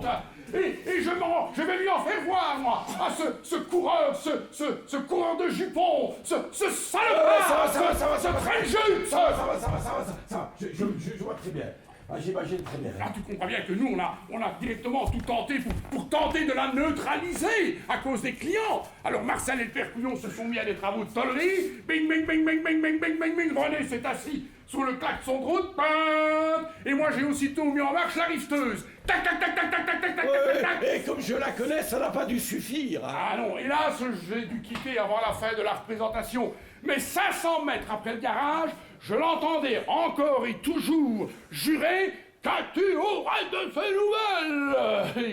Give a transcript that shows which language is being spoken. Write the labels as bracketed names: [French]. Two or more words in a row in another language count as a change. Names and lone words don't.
[French] Et je vais lui en faire voir, moi, à ce coureur, ce coureur de jupons, ce salopard, ça va, ce traîne-jeu. Ça va. Je vois très bien. Ah, j'imagine très bien. Là, tu comprends bien que nous, on a directement tout tenté pour tenter de la neutraliser à cause des clients. Alors Marcel et le père Couillon se sont mis à des travaux de tôlerie. Bing, bing, bing, bing, bing, bing, bing, bing, bing. René s'est assis sous le klaxon de route. Et moi, j'ai aussitôt mis en marche la rifteuse. Tac, tac, tac, tac, tac, tac, tac, tac, tac, tac. Et comme je la connais, ça n'a pas dû suffire. Ah non, hélas, j'ai dû quitter avant la fin de la représentation. Mais 500 mètres après le garage, je l'entendais encore et toujours jurer que tu aurais de ces nouvelles.